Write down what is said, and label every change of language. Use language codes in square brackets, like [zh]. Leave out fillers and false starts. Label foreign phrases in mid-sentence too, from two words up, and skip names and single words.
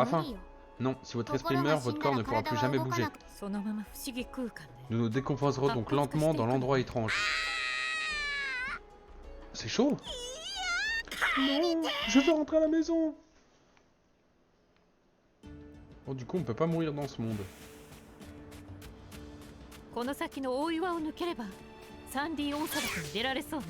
[ja] 無 [fr] faim. [ja] 理よ [fr] Non, si votre [ja] と [fr] esprit [ja] ころが [fr] meurt, [ja] 死ん [fr] votre [ja] だ [fr] corps [ja] ら [fr] ne pourra [ja] 体 [fr] plus [ja] は [fr] jamais [ja] 動か [fr] bouger. [ja] なくそのまま不思議空間で [fr] Nous nous décomposerons donc lentement dans l'endroit étrange. C'est chaud. Non, je veux rentrer à la maison. Bon, du coup, on peut pas mourir dans ce monde. [ja] この先の大岩を抜ければサンディ大砂漠に出られそうね。